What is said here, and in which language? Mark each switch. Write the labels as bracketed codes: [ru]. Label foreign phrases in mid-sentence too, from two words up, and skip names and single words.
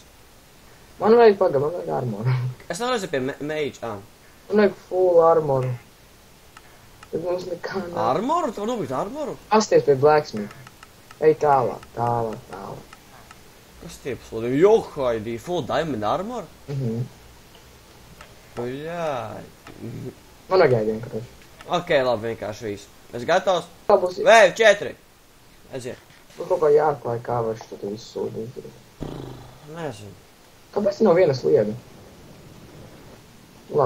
[lv] Man vajag man vajag armoru. Es nevaru pie mage, Man vajag full armoru. Tad mums nekā nav. Armoru? Tu var nopirkt armoru? Pasties pie blacksmith. Ej tālāk. Kas tie paslodiem? Johaidī, [en] full diamond armor? [lv] Bļāj. Man vajag ēdienu, karoči. Ok, labi, vienkārši visu. Es gatavs? Tā būs. Vēju, 4. Aiziet. Man kaut kā jāatklāja, kā var šo te visu sūdu izdarīt. Nezinu. Kāpēc nav viena slieda? Labi.